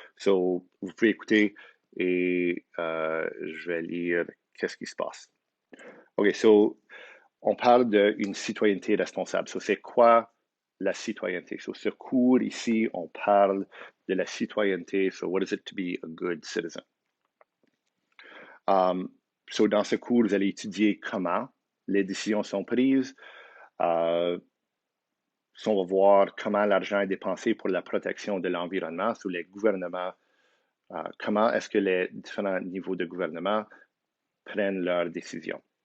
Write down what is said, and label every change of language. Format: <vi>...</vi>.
<fr>So, vous pouvez écouter et je vais lire qu'est-ce qui se passe. OK, so, on parle d'une citoyenneté responsable. So, c'est quoi la citoyenneté? So, ce cours ici, on parle de la citoyenneté.</fr> <en>So, what is it to be a good citizen?</en> <fr>So, dans ce cours, vous allez étudier comment les décisions sont prises. So, on va voir comment l'argent est dépensé pour la protection de l'environnement sous les gouvernements. Comment est-ce que les différents niveaux de gouvernement prennent leurs décisions.</fr>